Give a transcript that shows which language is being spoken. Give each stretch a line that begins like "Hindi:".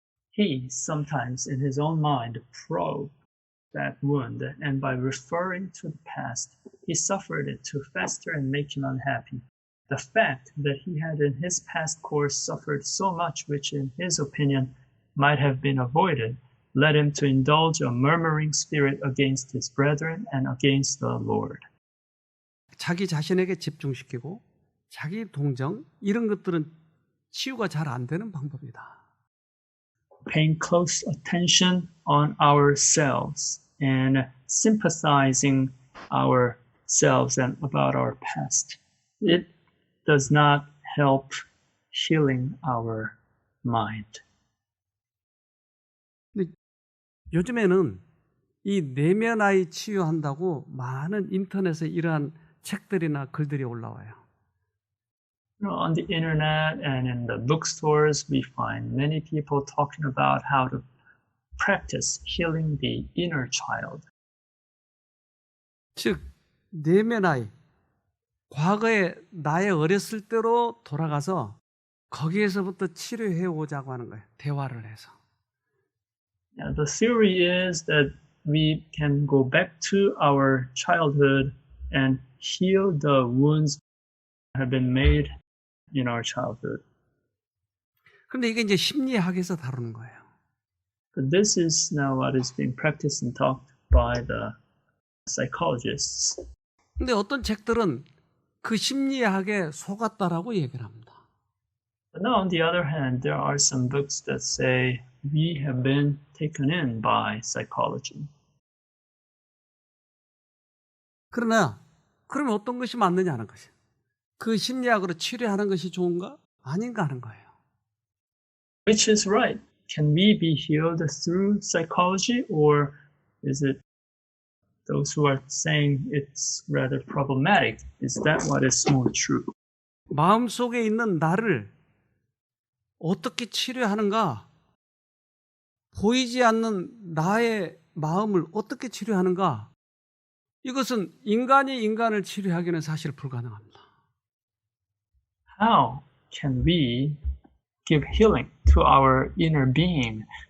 English: He sometimes in his own mind probed that wound, and by referring to the past, he suffered it to fester and make him unhappy. The fact that he had in his past course suffered so much which in his opinion might have been avoided led him to indulge a murmuring spirit against his brethren and against the Lord.
Korean: 자기 자신에게 집중시키고 자기 동정 이런 것들은 치유가 잘 안 되는 방법이다.
English: Paying close attention on ourselves and sympathizing ourselves and about our past. It does not help healing our mind.
Korean: 요즘에는 이 내면아이 치유한다고 많은 인터넷에 이러한 책들이나 글들이 올라와요.
English: On the internet and in the bookstores, we find many people talking about how to practice healing the inner child.
Korean: 즉 내면아이, 과거의 나의 어렸을 때로 돌아가서 거기에서부터 치료해 오자고 하는 거예요. 대화를 해서.
English: Now, the theory is that we can go back to our childhood and heal the wounds that have been made in our childhood.
Korean: 그런데 이게 이제 심리학에서 다루는 거예요.
English: But this is now what is being practiced and taught by the psychologists.
Korean: 근데 어떤 책들은 그 심리학에 속았다라고 얘기를 합니다.
English: But now, on the other hand, there are some books that say we have been taken in by psychology.
Korean: 그러나 그러면 어떤 것이 맞느냐는 것이에요. 그 심리학으로 치료하는 것이 좋은가? 아닌가 하는 거예요.
English: Which is right? Can we be healed through psychology, or is it those who are saying it's rather problematic? Is that what is more true?
Korean: 마음속에 있는 나를 어떻게 치료하는가? 보이지 않는 나의 마음을 어떻게 치료하는가? 이것은 인간이 인간을 치료하기는 사실 불가능합니다.
English: How can we give healing to our inner being?